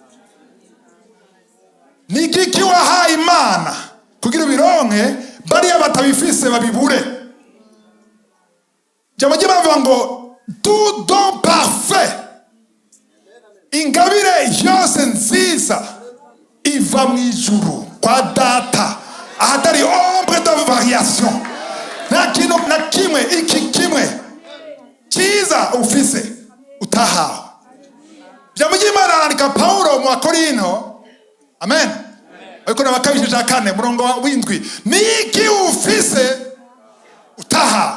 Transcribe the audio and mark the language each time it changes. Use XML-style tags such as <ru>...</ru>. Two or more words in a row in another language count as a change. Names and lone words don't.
<rn>Ni iki wahaye Imana kugira bironke bariya batabifise babibure? Jambo bavuga ngo</rn> <fr>tout don parfait,</fr> <rn>ingabire yose nziza iva mu ijuru kwa data, ahatari</rn> <fr>ombre de variation.</fr> <rn>Nta kintu na kimwe iki kimwe cyiza ufise utahawe. Jambo ry'Imana arandika Paulo mu Bakorinto, amen, ariko nabakabishije 4 murongo w'indwi, niki ufise utahawe?</rn>